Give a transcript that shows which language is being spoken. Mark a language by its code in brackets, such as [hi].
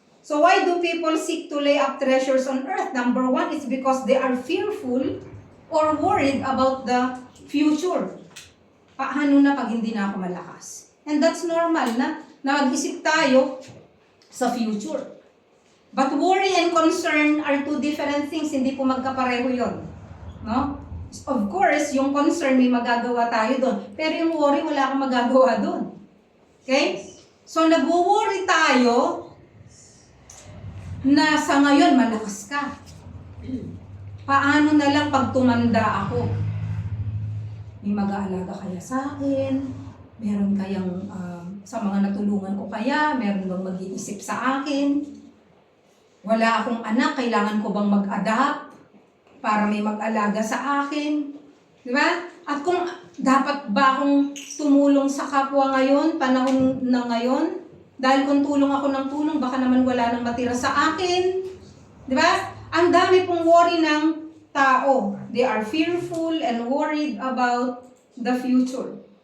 [en] So why do people seek to lay up treasures on earth? Number one is because they are fearful or worried about the future. [tl] Paano na pag hindi na ako malakas? [en] And that's normal [tl] na mag-isip tayo sa future. [en] But worry and concern are two different things. [tl] Hindi po magkapareho yun. No? Of course, yung concern may magagawa tayo doon. Pero yung worry, wala kang magagawa doon. Okay? So, nag-worry tayo na sa ngayon malakas ka. Paano na lang pag tumanda ako? May mag-aalaga kaya sa akin? Meron kayang sa mga natulungan ko kaya? Meron bang mag-iisip sa akin? Wala akong anak, kailangan ko bang mag-adapt para may mag-alaga sa akin? Di ba? At kung dapat ba akong tumulong sa kapwa ngayon, panahon na ngayon? Dahil kung tulong ako ng tulong, baka naman wala nang matira sa akin. Di ba? Ang dami pong worry ng tao. [en] They are fearful and worried about the future.